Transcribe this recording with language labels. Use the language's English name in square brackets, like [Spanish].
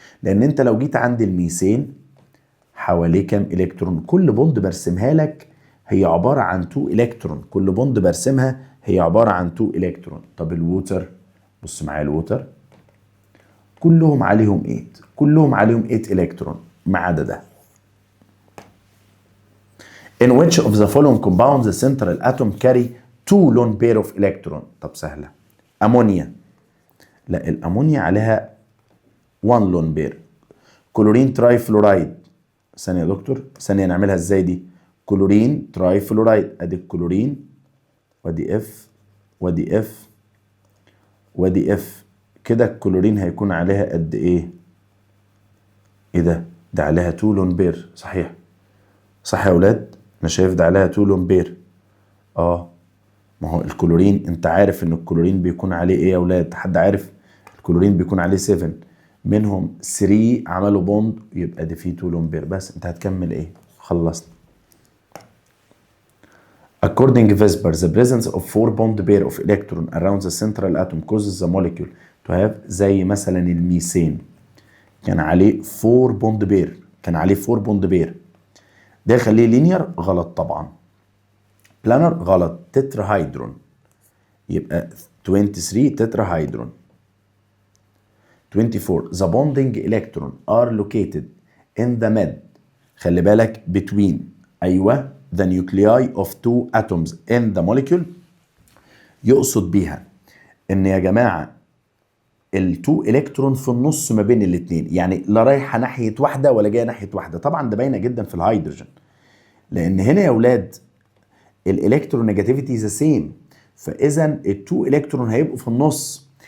[Arabic] لان انت لو جيت عند الميثين حواليه كام الكترون؟ كل بوند برسمها لك هي عباره عن 2 الكترون، كل بوند برسمها هي عباره عن 2 الكترون. طب الووتر، بص معايا الووتر كلهم عليهم 8، كلهم عليهم 8 الكترون ما عدا ده. [English] In which of the following compounds the central atom carry 2 lone pair of electron؟ [Arabic] طب سهله. امونيا، لا الامونيا عليها 1 لون بير. كلورين تراي فلورايد، ثانيه يا دكتور ثانيه نعملها ازاي دي؟ كلورين تراي فلورايد، ادي الكلورين وادي اف وادي اف وادي اف، كده الكلورين هيكون عليها قد ايه؟ ايه ده؟ ده عليها 2 لون بير صحيح، صح يا اولاد؟ انا شايف ده عليها 2 لون بير. ما هو الكلورين انت عارف ان الكلورين بيكون عليه ايه يا اولاد؟ حد عارف؟ الكلورين بيكون عليه 7، منهم 3 عملوا بوند، يبقى دي في 2 لون بير. بس انت هتكمل ايه؟ خلصنا. [English] According to Vesper, the presence of 4 bond pair of electron around the central atom causes the molecule to have [Arabic] زي مثلا الميثين كان عليه 4 بوند بير، كان عليه 4 بوند بير، ده يخليه لينير؟ غلط طبعا. بلانر؟ غلط. تتراهيدرون، يبقى 23 تتراهيدرون. [English] 24 the bonding electron are located in the mid، [Arabic] خلي بالك [English] between، ايوه the nuclei of 2 atoms in the molecule. [Arabic] يقصد بيها ان يا جماعه ال2 الكترون في النص ما بين الاثنين، يعني لا رايحه ناحيه واحده ولا جايه ناحيه واحده. طبعا ده باينه جدا في الهيدروجين، لان هنا يا اولاد الالكترونيجاتيفيتي ذا سيم، فاذا ال2 الكترون هيبقوا في النص.